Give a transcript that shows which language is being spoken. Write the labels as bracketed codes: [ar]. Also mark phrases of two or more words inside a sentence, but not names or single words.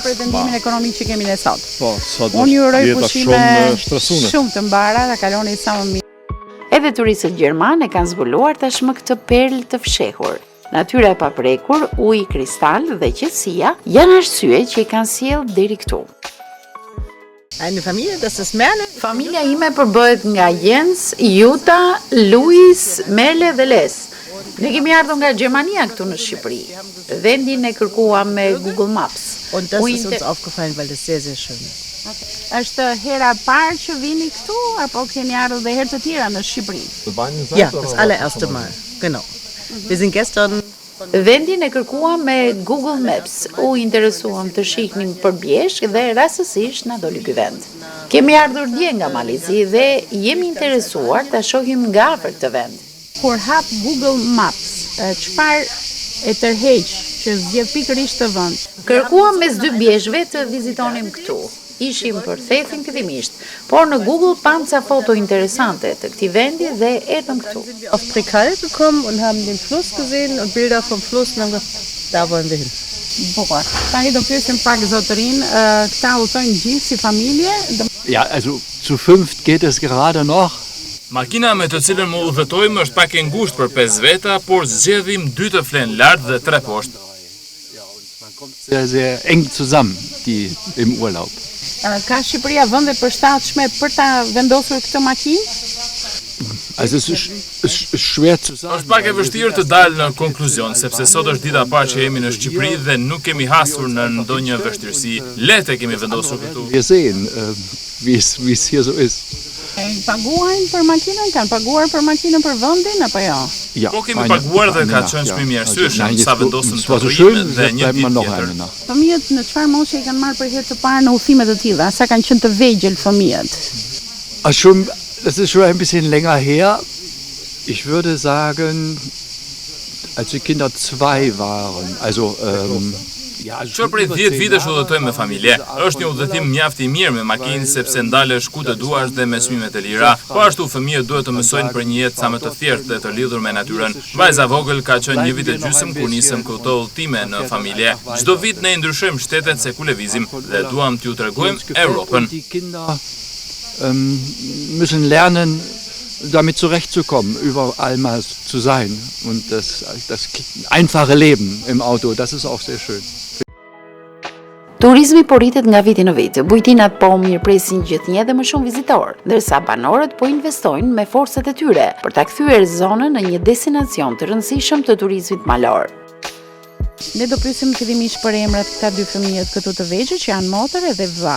[sq] Pra të pretendimin ekonomik që kemi ne sot. Po, sot Unë ju uroj jeta pushime shumë stresune. shumë të mbara, ta kaloni sa më mirë. Edhe turistët gjermanë kanë zbuluar tashmë këtë perlë të fshehur. Natyra e paprekur, uji kristal dhe qetësia janë arsye që i kanë sjellë deri këtu. [de] Eine Familie, das ist Merle. [sq] Familja ime përbëhet nga Jens, Juta, Luis, Mele dhe Les. Ne kemi ardhur nga Gjermania këtu në Shqipëri. Vendin e kërkuam me Google Maps. [de] Und das ist uns aufgefallen, weil das sehr, sehr schön ist. [sq] Është hera parë që vini këtu, apo keni ardhur dhe herë të tjera në Shqipëri? [de] Ja, das allererste Mal, genau. Wir sind gestern... [sq] Vendin e kërkuam me Google Maps. U interesuam të shihnim përbjeshk dhe rastësisht na doli ky vend. Kemi ardhur dje nga Malizi dhe jemi interesuar ta shohim nga afër këtë vend. Kur hap Google Maps, çfarë e tërheq që zgjedh pikërisht të vend? Kërkuam mes 2 bjeshkve të vizitonim këtu. ishim përthethin fillimisht, por në Google pam ca foto interesante të këtij vendi dhe erdhëm këtu. [de] Auf Prekal gekommen und haben den Fluss gesehen und Bilder vom Fluss und haben gesagt, da wollen wir hin. [sq] Bukur. Tani do pyesim pak zotërin, këta udhtojnë gjithë si familje. [de] Ja, also zu fünft geht es gerade noch. [sq] Makina me të cilën më udhëtojmë është pak e ngushtë për 5 veta, por zgjedhim 2 të flen lart dhe 3 poshtë. [de] Sehr, sehr eng zusammen, die im Urlaub. [sq] Ka Shqipëria vende përshtatshme për ta vendosur këtë makinë? [de] Also es ist schwer zu sagen. [sq] Është pak e vështirë të dalë në konkluzion, sepse sot është dita e parë që jemi në Shqipëri dhe nuk kemi hasur në ndonjë vështirësi. Lehtë kemi vendosur këtu. [de] Wir sehen, wie es hier so ist. [sq] Paguajnë për makinën? Kanë paguar për makinën për vendin apo jo? [de] Ja, [sq] Po kemi paguar dhe ka qenë çmimi i arsyeshëm sa vendosëm të [de] so [sq] rrimë [de] schön, [sq] dhe një [de] bleibt man [sq] ditë [de] noch [sq] tjetër. [de] eine Nacht. [sq] Fëmijët në çfarë moshe i kanë marrë për herë të parë në udhime të tilla? Sa kanë qenë të vegjël fëmijët? [de] Das ist schon ein bisschen länger her. Ich würde sagen, als die Kinder 2 waren, also ja, [sq] Që prej 10 vitesh udhëtojmë me familje. Është një udhëtim mjaft i mirë me makinë sepse ndalesh ku të duash dhe me çmime të lira. Po ashtu fëmijët duhet të mësojnë për një jetë sa më të thjeshtë dhe të lidhur me natyrën. Vajza vogël ka qenë 1 vit e gjysmë kur nisëm këto udhëtime në familje. Çdo vit ne ndryshojmë shtetet se ku lëvizim dhe duam t'ju tregojmë Europën. [de] Die Kinder müssen lernen, damit zurechtzukommen, überall mal zu sein. Und das einfache Leben im Auto, das ist auch sehr schön. [sq] Turizmi po rritet nga viti në vit, bujtinat po mirëpresin gjithnjë dhe më shumë vizitorë, ndërsa banorët po investojnë me forcat e tyre për ta kthyer zonën në një destinacion të rëndësishëm të turizmit malor. Ne do pyesim fillimisht për emrat këta 2 fëmijët këtu të vegjël që janë motër edhe vlla.